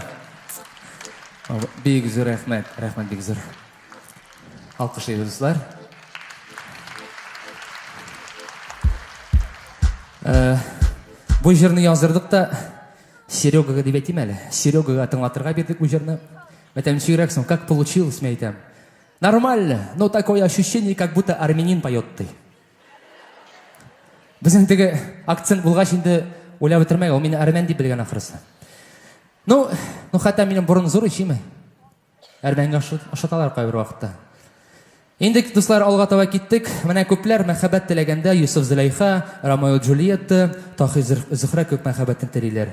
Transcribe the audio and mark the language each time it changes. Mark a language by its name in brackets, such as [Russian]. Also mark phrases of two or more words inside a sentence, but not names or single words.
[Tatar] Бик зур рәхмәт, бик зур. Алкышлыйбыз, дуслар. Бу җырны яздырдык та Серегага дип әйтим әле. Серегага тыңлатырга бирдек бу җырны. Мәтәмчегрәксең, [Russian] как получилось, [Tatar] мен әйтәм. [Russian] Нормально, но такое ощущение, как будто армянин поет ты. [Tatar] Безнең теге акцент булгач инде уйлап бетермәгә, ул мине армян дип белгән ахрысы. Ну хәтта минем борын зур ичиме. Армянга ашаталар кайбер вакытта. Инде дуслар, алга таба киттек. Менә күпләр мәхәббәт теләгәндә Юсуф Зөләйха, Ромео Джульетта, Тахир Зөһрә күп мәхәббәтен телиләр.